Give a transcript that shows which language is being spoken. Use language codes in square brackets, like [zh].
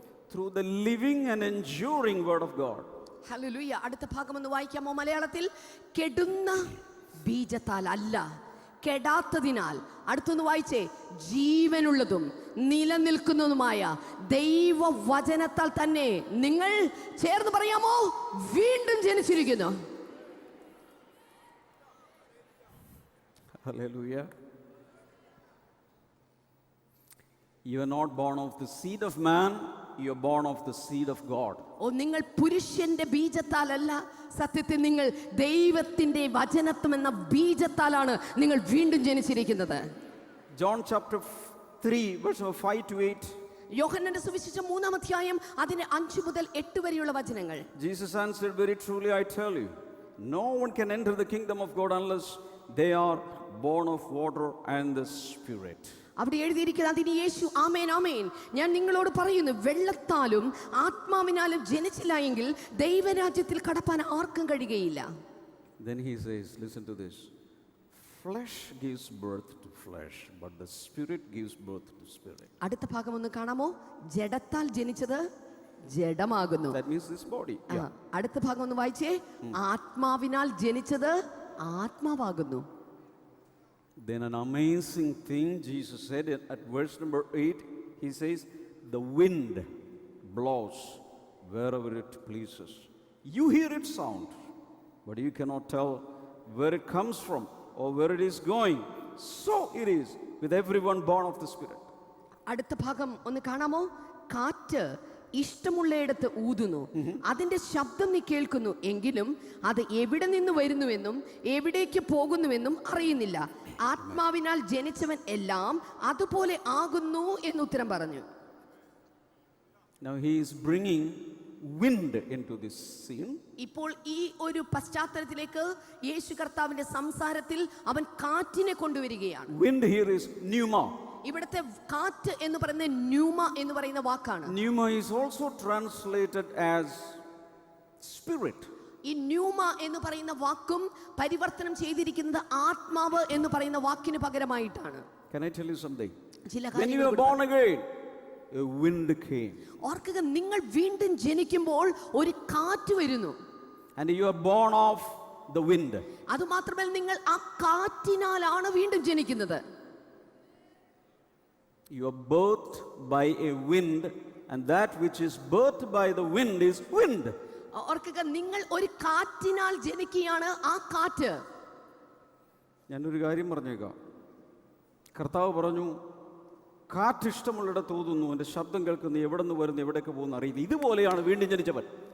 [en] Through the living and enduring word of God. [ml] Hallelujah. അടുത്ത ഭാഗം ഒന്ന് വായിക്കാമോ മലയാളത്തിൽ? കെടുന്ന ബീജത്താൽ അല്ല, കെടാത്തതിനാൽ. അടുത്തൊന്ന് വായിച്ചേ. ജീവനുള്ളതും നിലനിൽക്കുന്നതുമായ ദൈവവചനത്താൽ തന്നെ നിങ്ങൾ ചേർന്ന് പറയാമോ? വീണ്ടും ജനിച്ചിരിക്കുന്നു. [en] Hallelujah. You are not born of the seed of man, you are born of the seed of God. [ml] ഓ, നിങ്ങൾ പുരുഷന്റെ ബീജത്താലല്ല, സത്യത്തിൽ നിങ്ങൾ ദൈവത്തിന്റെ വചനത്വം എന്ന ബീജത്താലാണ് നിങ്ങൾ വീണ്ടും ജനിച്ചിരിക്കുന്നത്. [en] John chapter 3 verse 5 to 8. [ml] യോഹന്നാന്റെ സുവിശേഷം 3-ാം അധ്യായം അതിന്റെ 5 മുതൽ 8 വരെയുള്ള വചനങ്ങൾ. [en] Jesus answered, very truly I tell you, no one can enter the kingdom of God unless they are born of water and the Spirit. [ml] അവിടെ എഴുതിയിരിക്കുന്നത്, അതിന് യേശു ആമേൻ ആമേൻ ഞാൻ നിങ്ങളോട് പറയുന്നു, വെള്ളത്താലും ആത്മാവിനാലും ജനിച്ചില്ല എങ്കിൽ ദൈവരാജ്യത്തിൽ കടപ്പാൻ ആർക്കും കഴിയുകയില്ല. [en] Then he says, listen to this, flesh gives birth to flesh, but the Spirit gives birth to spirit. [ml] അടുത്ത ഭാഗം ഒന്ന് കാണാമോ? ജഡത്താൽ ജനിച്ചത് ജഡമാകുന്നു. [en] That means this body. Yeah. [ml] അടുത്ത ഭാഗം ഒന്ന് വായിച്ചേ. ആത്മാവിനാൽ ജനിച്ചത് ആത്മാവാകുന്നു. [en] Then an amazing thing Jesus said at verse number 8, he says, the wind blows wherever it pleases. You hear its sound, but you cannot tell where it comes from or where it is going. So it is with everyone born of the Spirit. [ml] അടുത്ത ഭാഗം ഒന്ന് കാണാമോ? കാറ്റ് ഇഷ്ടമുള്ളയിടത്ത് ഊതുന്നു, അതിന്റെ ശബ്ദം നീ കേൾക്കുന്നു, എങ്കിലും അത് എവിടെ നിന്ന് വരുന്നുവെന്നും എവിടേക്ക് പോകുന്നുവെന്നും അറിയുന്നില്ല. ആത്മാവിനാൽ ജനിച്ചവൻ എല്ലാം അതുപോലെ ആകുന്നു എന്ന് ഉത്തരം പറഞ്ഞു. [en] Now he is bringing wind into this scene. [ml] ഇപ്പോൾ ഈ ഒരു പശ്ചാത്തലത്തിലേക്ക് യേശു കർത്താവിന്റെ സംസാരത്തിൽ അവൻ കാറ്റിനെ കൊണ്ടുവരികയാണ്. [en] Wind here is pneuma. [ml] ഇവിടുത്തെ കാറ്റ് എന്ന് പറയുന്ന ന്യൂമ എന്ന് പറയുന്ന വാക്കാണ്. [en] Pneuma is also translated as spirit. [ml] ഈ ന്യൂമ എന്ന് പറയുന്ന വാക്കും പരിവർത്തനം ചെയ്തിരിക്കുന്നത് ആത്മാവ് എന്ന് പറയുന്ന വാക്കിന് പകരമായിട്ടാണ്. [en] Can I tell you something? [ml] ചില [en] When you were born again, a wind came. [ml] ഓർക്കുക, നിങ്ങൾ വീണ്ടും ജനിക്കുമ്പോൾ ഒരു കാറ്റ് വരുന്നു. [en] And you are born of the wind. [ml] അതുമാത്രമല്ല, നിങ്ങൾ ആ കാറ്റിനാലാണ് വീണ്ടും ജനിക്കുന്നത്. [en] You are birthed by a wind, and that which is birthed by the wind is wind. [ml] ഓർക്കുക, നിങ്ങൾ ഒരു കാറ്റിനാൽ ജനിക്കുകയാണ്. ആ കാറ്റ്, ഞാനൊരു കാര്യം പറഞ്ഞേക്കാം. കർത്താവ് പറഞ്ഞു, കാറ്റ് ഇഷ്ടമുള്ളിടത്ത് ഊതുന്നു, എൻ്റെ ശബ്ദം കേൾക്കുന്നു, എവിടെ നിന്ന് വരുന്നു എവിടേക്ക് പോകുന്നു അറിയില്ല. ഇതുപോലെയാണ് വീണ്ടും ജനിച്ചവൻ.